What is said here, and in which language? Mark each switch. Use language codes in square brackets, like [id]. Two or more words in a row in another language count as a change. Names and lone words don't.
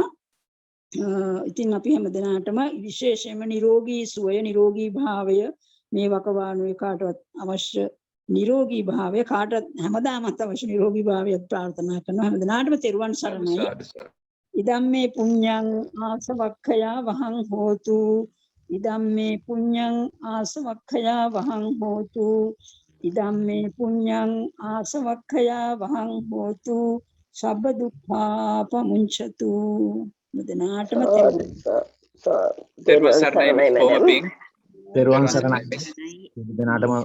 [si] ඉතින් අපි හැම දිනාටම විශේෂයෙන්ම නිරෝගී සුවය නිරෝගී භාවය මේ වකවානුවේ කාටවත් අවශ්‍ය නිරෝගී භාවය කාටවත් හැමදාමත් අවශ්‍ය නිරෝගී භාවය ප්‍රාර්ථනා කරනවා. හැම දිනාටම තෙරුවන් සරණයි. [pi] ඉදම්මේ පුඤ්ඤං ආසවක්ඛයා වහං හෝතු ඉදම්මේ පුඤ්ඤං ආසවක්ඛයා වහං හෝතු ඉදම්මේ පුඤ්ඤං ආසවක්ඛයා වහං හෝතු සබ්බ දුක්ඛා පමුංචතු. [si] මුදනාටම තෙරුවන් සරණයි. තෙරුවන් සරණයි. මුදනාටම